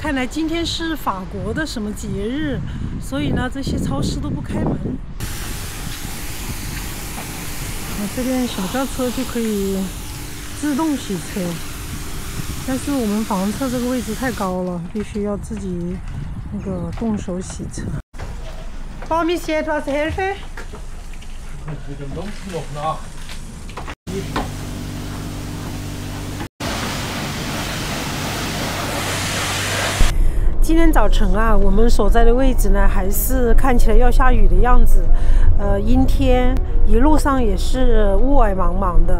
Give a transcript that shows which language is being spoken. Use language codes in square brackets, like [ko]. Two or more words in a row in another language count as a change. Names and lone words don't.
[zh] 看来今天是法国的什么节日，所以呢，这些超市都不开门。这边小轿车就可以自动洗车，但是我们房车这个位置太高了，必须要自己那个动手洗车。 [de] Brauche ich Sie etwas helfen? Mit dem Lumpen noch nach. [zh] 今天早晨啊，我们所在的位置呢，还是看起来要下雨的样子，阴天，一路上也是雾霭茫茫的。